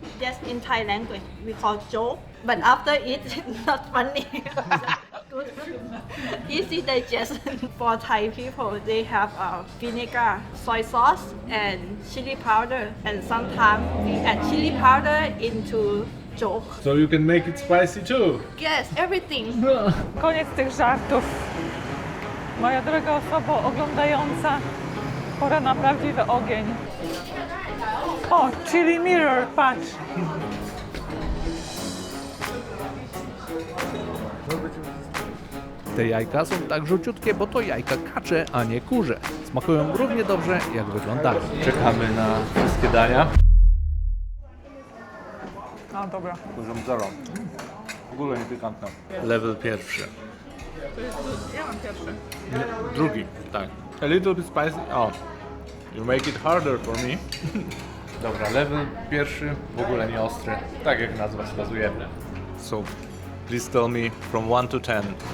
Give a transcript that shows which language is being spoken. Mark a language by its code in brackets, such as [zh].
[en] Yes, in Thai language we call joke, but after it, it's not funny. Good. Easy digestion for Thai people. They have vinegar, soy sauce, and chili powder, and sometimes we add chili powder into joke. So you can make it spicy too. Yes, everything. [pl] Koniec tych żartów. Moja droga osobo oglądająca, pora na prawdziwy ogień. O, chili mirror, patrz. Te jajka są tak żółciutkie, bo to jajka kacze, a nie kurze. Smakują równie dobrze, jak wyglądają. Czekamy na wszystkie dania. No dobra. Poziom 0. W ogóle nie pikantne. Level pierwszy. Ja mam pierwszy. Drugi, tak. [en] A little bit spicy. Oh, you make it harder for me. [pl] Dobra, level pierwszy, w ogóle nie ostry. Tak jak nazwa wskazuje. [en] So, please tell me from 1 to 10.